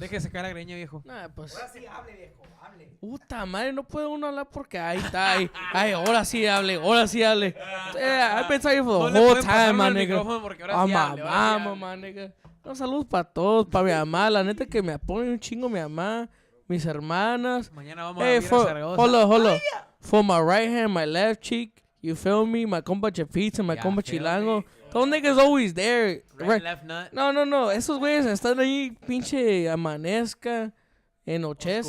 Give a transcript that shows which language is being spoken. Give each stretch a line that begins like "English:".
Spanish: Déjese sacar la greña, viejo. Nah, pues. sí, hable, viejo, hable. Puta madre, no puede uno hablar porque ahí está. Ay, ahora sí hable.
English: I've been telling you for the whole time, my nigga. Oh, my mama, my nigga.
Spanish: No, saludos para todos, para mi mamá. La neta que me apoya un chingo mi mamá, mis hermanas. Mañana vamos a ir a Zaragoza.
English: Hold up. For my right hand, my left cheek, you feel me? My compa Chefita, my compa Chilango. Those niggas always there. Right, left nut.
Spanish: No. Esos güeyes están ahí, pinche amanezca, enochece,